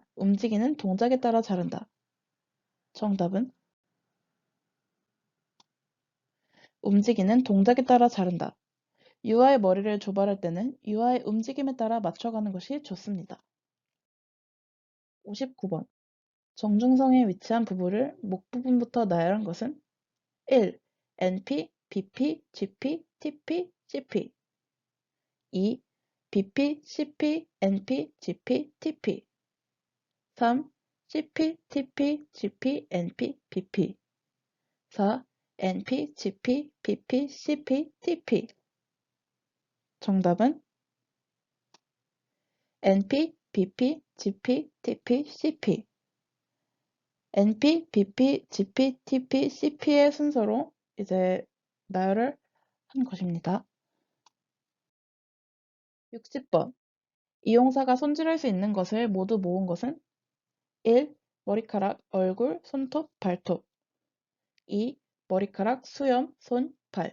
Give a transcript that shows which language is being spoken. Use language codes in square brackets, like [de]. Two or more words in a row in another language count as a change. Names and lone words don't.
[ko] 움직이는 동작에 따라 자른다. 정답은 움직이는 동작에 따라 자른다. 유아의 머리를 조발할 때는 유아의 움직임에 따라 맞춰가는 것이 좋습니다. 59번. 정중성에 위치한 부부를 목 부분부터 나열한 것은 1. NP, BP, GP, TP, CP. 2. BP, CP, NP, GP, TP. 3. CP, TP, GP, NP, BP. 4. NP, GP, PP, CP, TP. 정답은 NP, BP, GP, TP, CP. NP, BP, GP, TP, CP의 순서로 이제 나열을 한 것입니다. 60번. 이용사가 손질할 수 있는 것을 모두 모은 것은 1. 머리카락, 얼굴, 손톱, 발톱. 2. 머리카락, 수염, 손, 발.